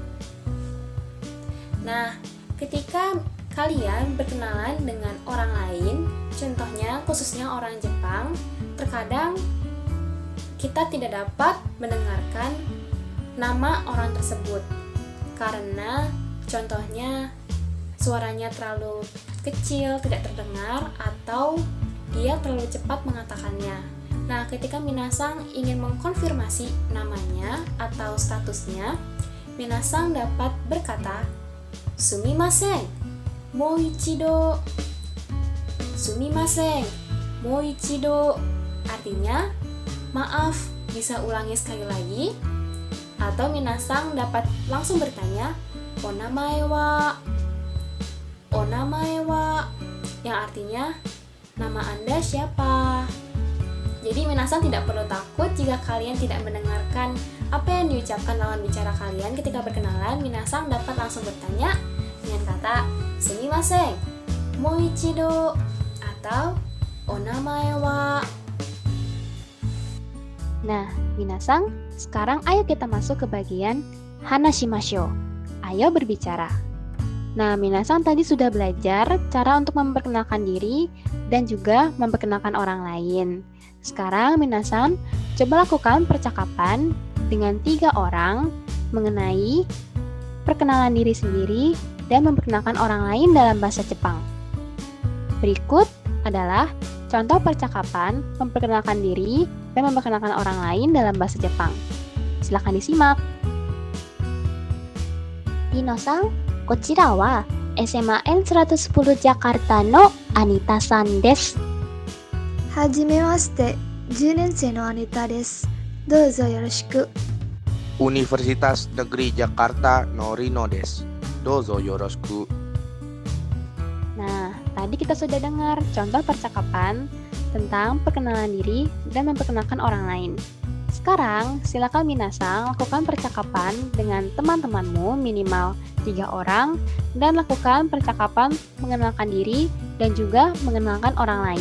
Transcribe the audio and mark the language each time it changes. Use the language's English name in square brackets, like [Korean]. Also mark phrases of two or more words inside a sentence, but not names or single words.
[Indonesian] Nah, ketika kalian berkenalan dengan orang lain, contohnya khususnya orang Jepang, terkadang kita tidak dapat mendengarkan nama orang tersebut karena contohnya suaranya terlalu kecil, tidak terdengar, atau dia terlalu cepat mengatakannya. Nah, ketika minasan ingin mengkonfirmasi namanya atau statusnya, minasan dapat berkata, [Japanese] すみません、もう一度. すみません、もう一度. [Indonesian] Artinya, maaf, bisa ulangi sekali lagi? Atau minasan dapat langsung bertanya, [Japanese] お名前は. お名前は, [Indonesian] yang artinya nama Anda siapa? Jadi minasan tidak perlu takut jika kalian tidak mendengarkan apa yang diucapkan lawan bicara kalian ketika berkenalan. Minasan dapat langsung bertanya dengan kata [Japanese] すみません、もう一度, atau お名前は. [Indonesian] Nah, minasan, sekarang ayo kita masuk ke bagian hanashimashou. Ayo berbicara. Nah, minasan tadi sudah belajar cara untuk memperkenalkan diri dan juga memperkenalkan orang lain. Sekarang minasan coba lakukan percakapan dengan 3 orang mengenai perkenalan diri sendiri dan memperkenalkan orang lain dalam bahasa Jepang. Berikut adalah contoh percakapan memperkenalkan diri dan memperkenalkan orang lain dalam bahasa Jepang. Silakan disimak. [Japanese] Nino-san, こちらは SMA N110 Jakarta no Anita-san です。はじめまして、10年生のアニタです。どうぞよろしく。 Universitas Negeri Jakarta no Rino des. どうぞよろしく. [Indonesian] Nah, tadi kita sudah dengar contoh percakapan tentang perkenalan diri dan memperkenalkan orang lain. Sekarang, silakan minasang lakukan percakapan dengan teman-temanmu minimal 3 orang dan lakukan percakapan mengenalkan diri dan juga mengenalkan orang lain.